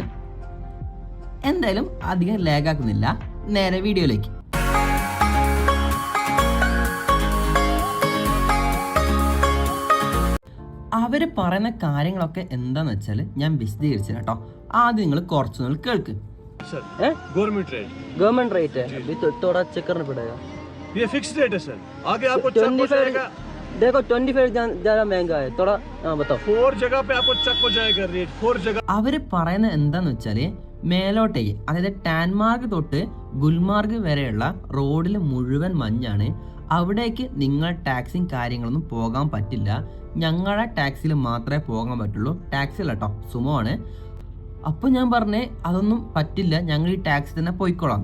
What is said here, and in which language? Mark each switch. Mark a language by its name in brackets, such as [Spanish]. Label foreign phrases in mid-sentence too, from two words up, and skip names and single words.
[Malayalam] എന്തായാലും അധികം ലാഗാക്കുന്നില്ല, നേരെ വീഡിയോയിലേക്ക്. അവർ പറയുന്ന കാര്യങ്ങളൊക്കെ എന്താന്ന് വെച്ചാൽ ഞാൻ വിശദീകരിച്ചു കേട്ടോ. ആദ്യം നിങ്ങൾ കുറച്ച് നാൾ കേൾക്ക്. [English] government rate [Hindi] है, अभी तो थोड़ा चेक करना पड़ेगा. ये [English] fix rate [Hindi] है सर, आगे आपको चेक हो जाएगा. देखो 25 ज़्यादा महंगा है थोड़ा. बताओ. 4 जगह पे आपको चेक हो जाएगा रेट. 4 जगह. [Malayalam] അവർ പറയുന്നത് എന്താന്ന് വെച്ചാൽ മേലോട്ടേക്ക്, അതായത് ടാൻമാർഗ് തൊട്ട് ഗുൽമാർഗ് വരെയുള്ള റോഡിൽ മുഴുവൻ മഞ്ഞാണ്. അവിടേക്ക് നിങ്ങൾ ടാക്സിയും കാര്യങ്ങളൊന്നും പോകാൻ പറ്റില്ല. ഞങ്ങളുടെ ടാക്സിയിൽ മാത്രമേ പോകാൻ പറ്റുള്ളൂ. ടാക്സി അല്ല കേട്ടോ, സുമോ ആണ്. അപ്പോൾ ഞാൻ പറഞ്ഞേ അതൊന്നും പറ്റില്ല, ഞങ്ങൾ ഈ ടാക്സി തന്നെ പോയിക്കോളാം.